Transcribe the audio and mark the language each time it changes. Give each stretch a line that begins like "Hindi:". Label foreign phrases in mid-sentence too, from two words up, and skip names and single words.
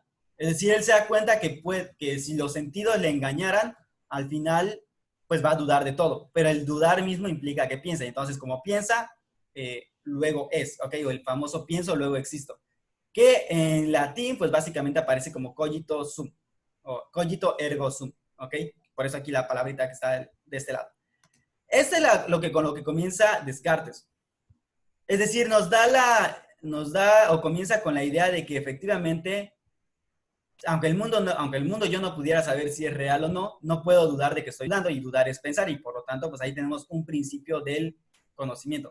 Spanish: Es decir, él se da cuenta que si los sentidos le engañaran, al final, pues va a dudar de todo. Pero el dudar mismo implica que piensa. Entonces, como piensa, luego es, ¿ok? O el famoso pienso, luego existo. Que en latín, pues básicamente aparece como
Latin: cogito sum,
Spanish: o
Latin: cogito ergo sum,
Spanish: ¿ok? Por eso aquí la palabrita que está de este lado. Este es con lo que comienza Descartes. Es decir, nos da o comienza con la idea de que efectivamente, aunque el mundo yo no pudiera saber si es real o no, no puedo dudar de que estoy dando, y dudar es pensar, y por lo tanto, pues ahí tenemos un principio del conocimiento.